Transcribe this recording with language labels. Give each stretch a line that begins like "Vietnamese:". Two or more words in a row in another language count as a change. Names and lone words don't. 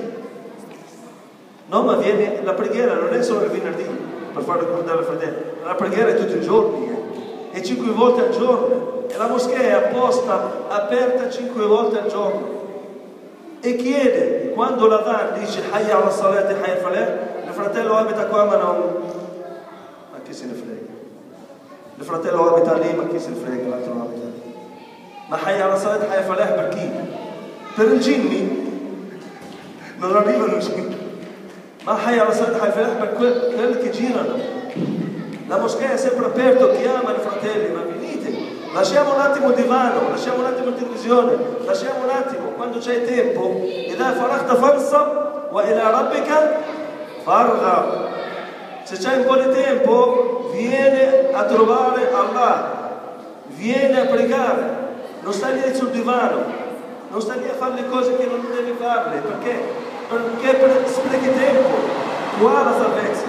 Italian: No, ma viene, la preghiera non è solo il venerdì per far ricordare il fratello, la preghiera è tutti i giorni, e 5 volte al giorno, e la moschea è apposta aperta 5 volte al giorno, e chiede, quando l'adhan dice
Arabic: حي على الصلاة حي على الفلاح,
Italian: il fratello abita qua ma chi se ne frega, il fratello abita lì ma chi se ne frega, l'altro non abita lì, ma
Arabic: حي على الصلاة حي على الفلاح
Italian: per chi? Per i ginni? Non arrivano i ginni. Ma
Arabic: حي على الصلاة حي على الفلاح
Italian: per quelli che girano. La moschea è sempre aperta, chiama i fratelli, ma venite, lasciamo un attimo il divano, lasciamo un attimo la televisione, lasciamo un attimo, quando c'è tempo,
Arabic: إذا فرغت فانصب وإلى ربك فارغب.
Italian: Se c'è un po' di tempo, viene a trovare Allah, viene a pregare, non stai lì sul divano, non stai lì a fare le cose che non devi farle, perché sprechi tempo, qua la salvezza.